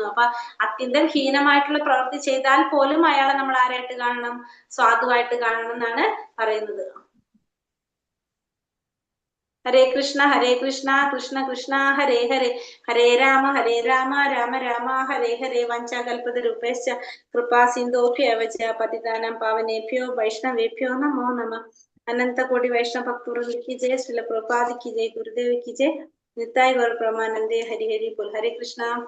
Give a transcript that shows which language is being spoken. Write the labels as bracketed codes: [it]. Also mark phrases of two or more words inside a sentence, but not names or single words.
[ml] അപ്പൊ അത്യന്തം ഹീനമായിട്ടുള്ള പ്രവൃത്തി ചെയ്താൽ പോലും അയാളെ നമ്മൾ ആരായിട്ട് കാണണം? സാധുവായിട്ട് കാണണം എന്നാണ് പറയുന്നത്. [sa] ഹരേ കൃഷ്ണ കൃഷ്ണ കൃഷ്ണ ഹരേ ഹരേ, ഹരേ രാമ രാമ രാമ ഹരേ ഹരേ. വഞ്ചാകൽപതരൂപേശ്ച കൃപാ സിന്ധോഭ്യവ ച പതിതാനാം പാവനേഭ്യോ വൈഷ്ണവേഭ്യോ നമോ നമഃ. [hi] अनंत कोटि वैष्णव भक्तवृंद की जय, श्रील प्रभुपाद की जय, गुरुदेव की जय, निताई गौर प्रमानंदे। हरि हरि बोल। हरे कृष्णा।